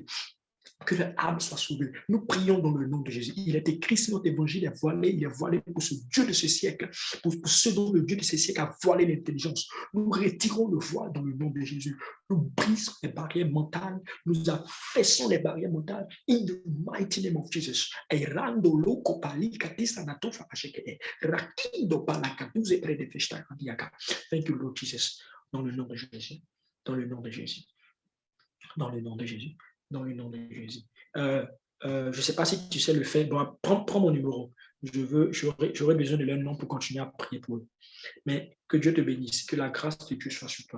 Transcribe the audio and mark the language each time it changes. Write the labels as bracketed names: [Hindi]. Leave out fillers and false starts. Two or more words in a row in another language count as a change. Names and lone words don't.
[French] Que l'âme soit sauvée. Nous prions dans le nom de Jésus. Il est écrit sur notre évangile, il est voilé pour ce Dieu de ce siècle, pour ce dont le Dieu de ce siècle a voilé l'intelligence. Nous retirons le voile dans le nom de Jésus. Nous brisons les barrières mentales, nous affaissons les barrières mentales [English] in the mighty name of Jesus. Erando loko pali katisa natofa asheke. Rakindo balakaduze près de festa kandiaka. Thank you, Lord Jesus. [French] Dans le nom de Jésus. Dans le nom de Jésus. Dans le nom de Jésus. Dans le nom de Jésus. Je ne sais pas si tu sais le faire. Bon, prends mon numéro. J'aurais besoin de leur nom pour continuer à prier pour eux. Mais que Dieu te bénisse. Que la grâce de Dieu soit sur toi.